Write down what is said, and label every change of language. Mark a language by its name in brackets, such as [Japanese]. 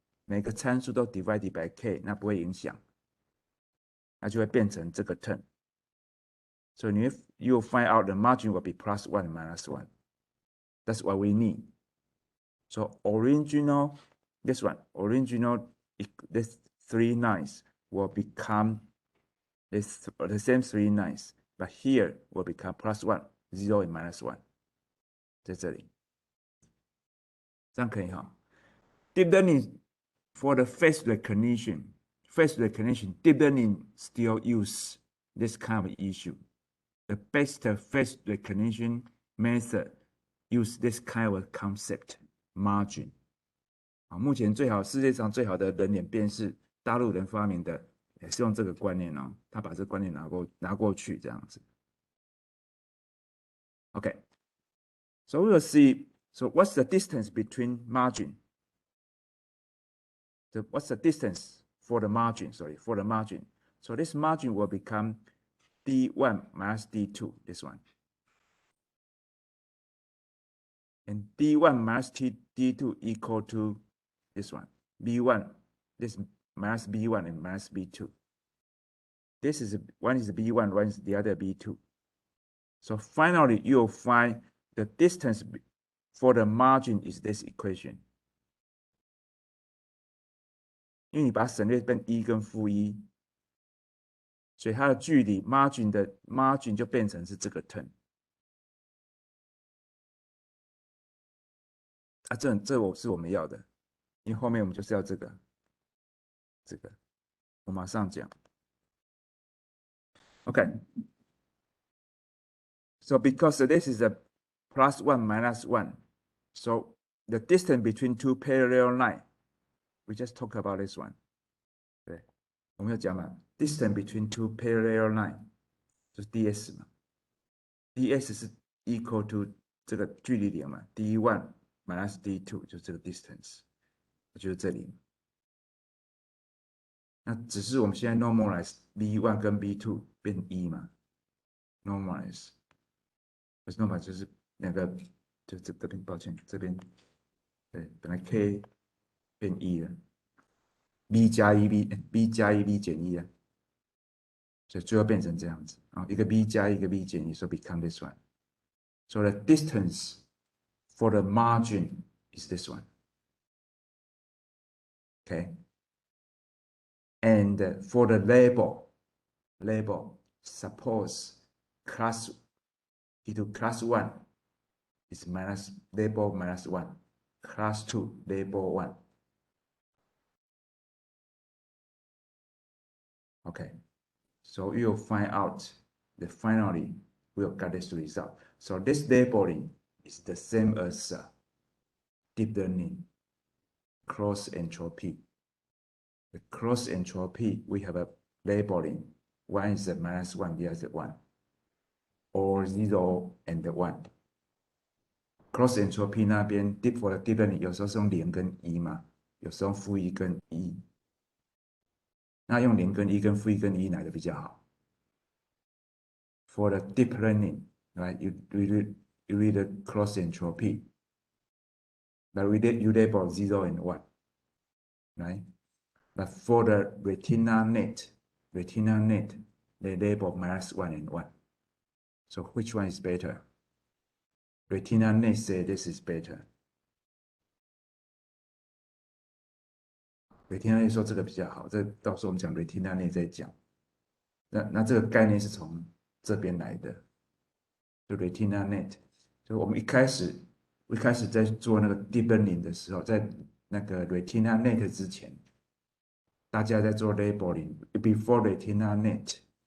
[Chinese] 每个参数都 [English] divided by k, [Chinese] 那不会影响，那就会变成这个 term. [English] So you'll find out the margin will be plus 1 and minus 1. That's what we need. So original, this one, original, this 3 lines will become the same 3 lines, but here will become plus 1, 0 and minus 1. [Chinese] 在这里，这样可以哈。 [English] Deep learning for the face recognition, deep learning still use this kind of issue. The best face recognition method use this kind of concept, margin. [Chinese] 目前世界上最好的人脸辨识，大陆人发明的，也是用这个观念哦。他把这个观念拿过去这样子。 [English] Okay, so we will see. So what's the distance between margin? What's the distance for the margin? Sorry, for the margin. So this margin will become D1 minus D2, this one. And D1 minus D2 equal to this one, B1, this minus B1 and minus B2. This is one is B1, one is the other B2. So finally, you'll find the distance for the margin is this equation. [Chinese] 因为你把它省略变1跟负1，所以它的距离 margin 就变成是这个 term。啊，这是我们要的，因为后面我们就是要这个，我马上讲。 [English] Okay. So because this is a plus 1 minus 1, so the distance between two parallel lines, we just talk about this one. [Chinese] 对，我们要讲嘛 ， [English] distance between two parallel lines [Chinese] 就是 ds 嘛 ，ds 是 [English] equal to [Chinese] 这个距离点嘛 ， [English] d1 minus d2 [Chinese] 就是这个 distance， 就是这里。那只是我们现在 normalize b1 跟 b2 变1嘛 ，normalize。不是 normal 就是那个，就这边，抱歉，这边，对，本来 k 变1了 ，b 加1 b 加1 b 减1啊，所以最后变成这样子啊，一个 b 加一个 b 减1， [English] so become this one. So the distance for the margin is this one. Okay. And for the label, suppose class 1 is label minus 1, class 2 label 1. Okay, so you'll find out that finally we'll get this result. So this labeling is the same as deep learning cross entropy. The cross entropy, we have a labeling. One is a minus 1, the other 1, or 0 and 1. [Chinese] Cross entropy 那边 [English] deep for the deep learning [Chinese] 有时候是用0跟1嘛，有时候负1跟1。那用0跟1跟负1跟1哪个比较好 ？ [English] For the deep learning, right? You read the cross entropy, but you label 0 and 1, right? But for the RetinaNet, they label minus 1 and 1. So which one is better? RetinaNet say this is better. [Chinese] RetinaNet 说这个比较好，这到时候我们讲 RetinaNet 再讲。那这个概念是从这边来的，就 RetinaNet。就我们一开始在做那个 deep learning 的时候，在那个 RetinaNet 之前，大家在做 [English] labeling before RetinaNet.